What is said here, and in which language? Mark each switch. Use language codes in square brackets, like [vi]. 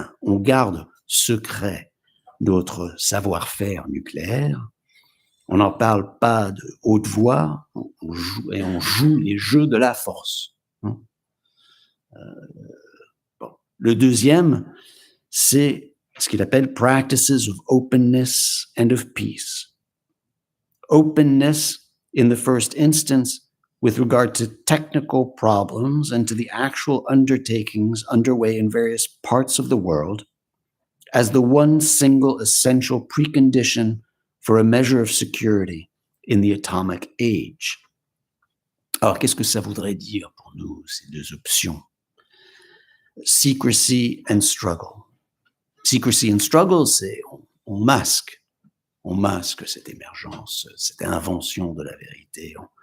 [fr] On garde secret notre savoir-faire nucléaire, on n'en parle pas de haute voix, on joue les jeux de la force. Bon. Le deuxième, c'est ce qu'il appelle « practices of openness and of peace ». [en] Openness, in the first instance, with regard to technical problems and to the actual undertakings underway in various parts of the world, as the one single essential precondition for a measure of security in the atomic age. [fr] Alors, qu'est-ce que ça voudrait dire pour nous, ces deux options? [en] Secrecy and struggle. Secrecy and struggle, [fr] c'est on masque cette émergence, cette invention de la vérité.